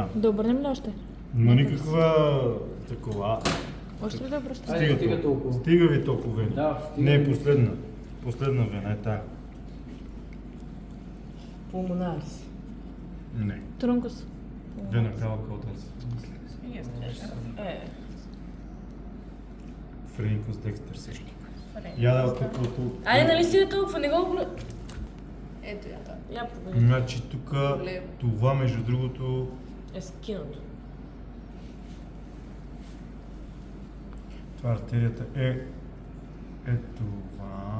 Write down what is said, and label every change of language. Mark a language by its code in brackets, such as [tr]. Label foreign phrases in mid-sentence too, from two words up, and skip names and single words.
[bg] Да обърнем ли още? Ма никаква такова. Още ли да обръщам? Айде, стига толкова. Стига ви толкова вена. Да, стига Не, ви. последна. Последна вена е тая. Пулмонарис. Не. Трункус. [la] vena cava caltas phrenicus dexter също. [bg] Я да тук. Айде, нали си е толкова, не го го... Ето я там. Я проверя. Значи тук това между другото Е скинато. това артерията е това.